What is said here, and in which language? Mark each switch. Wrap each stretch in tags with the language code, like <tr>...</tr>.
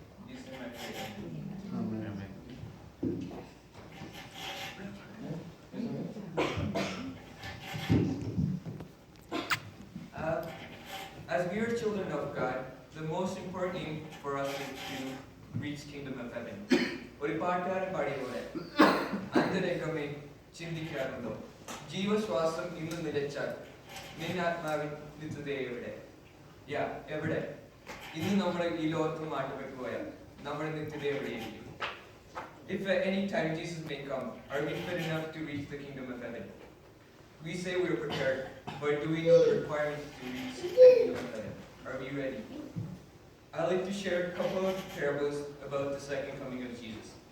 <en>In Jesus' name I pray. Amen. Uh, as we are children of God, the most important aim for us is to reach kingdom of heaven.</en> <ml>ഒരു പാട്ടുകാരൻ പാടിയ പോലെ അന്തരംഗമേ ചിന്തിക്കാറുണ്ടോ ജീവശ്വാസം ഇന്ന് നിലച്ചാൽ നിന്നാത്മാവിൻ നിത്യത എവിടെ എവിടെ ഇന്ന് നമ്മൾ ഈ ലോകത്ത് മാറ്റപ്പെട്ടു പോയാൽ നമ്മുടെ നിത്യത എവിടെയായിരിക്കും?</ml> <en>If at any time Jesus may come, are we fit enough to reach the kingdom of heaven? We say we are prepared, but do we know the requirements to reach the kingdom of heaven? Are we ready? I'd like to share a couple of parables about the second coming of Jesus.</en>